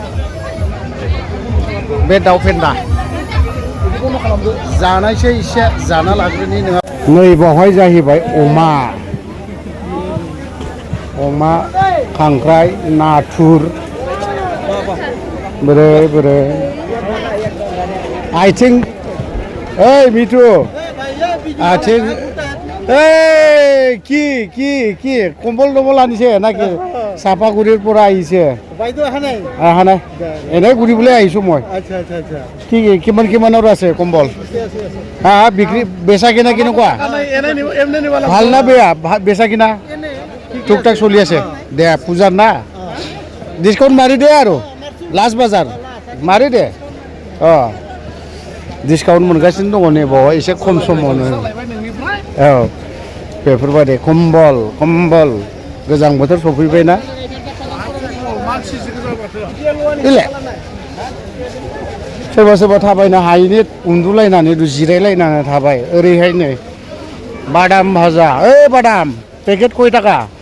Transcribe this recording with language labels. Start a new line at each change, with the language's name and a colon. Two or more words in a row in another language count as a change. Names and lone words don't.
Bodo: बे दाउ फेन्दा जानायसै एसे जाना लाग्रोनि नोंहा नै बावहाय जाहैबाय अमा खांख्राइ नाथुर बोरै आथिं ओइ मिथु आथिं
Assamese: কি কম্বল ডবল আনিছে নাকি চাপাগুৰিৰ পৰা আহিছে হানাই এনেই ঘূৰিবলৈ আহিছোঁ মই কি কিমানৰ আছে কম্বল হা বিক্ৰী বেচা কিনা কেনেকুৱা ভাল না বেয়া বেচা কিনা টুক টাক চলি আছে দে পূজাৰ না ডিছকাউণ্ট মাৰি দে আৰু লাষ্ট বাজাৰ
Bodo: मारो दे डिसकाउन्ट मोनगासिनो दङ नै बावहाय एसे खम समावनो बेफोरबायदि कम्बल गोजां बोथोर सफैबायना सोरबा थाबायनो हायिनि उन्दुलायनानै जिरायलायनानै थाबाय ओरैहाय नै बादाम भाजा बादाम पेकेट कय टाका